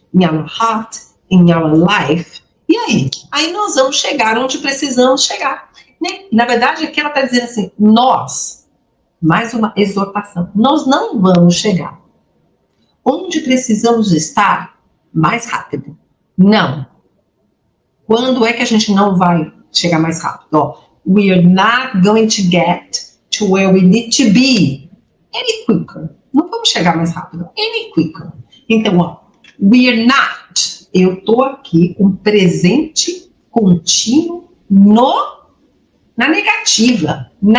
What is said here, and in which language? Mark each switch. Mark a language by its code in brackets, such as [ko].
[en] In our heart, in our life. [pt] E aí? Aí nós vamos chegar onde precisamos chegar. Né? Na verdade, aqui ela está dizendo assim, nós, mais uma exortação, nós não vamos chegar onde precisamos estar mais rápido. Não. Quando é que a gente não vai chegar mais rápido? [en] Ó, we are not going to get to where we need to be any quicker. [pt] Não vamos chegar mais rápido, [en] any quicker. [pt] Então, ó, [en] we are not. [pt] Eu estou aqui com presente contínuo na negativa.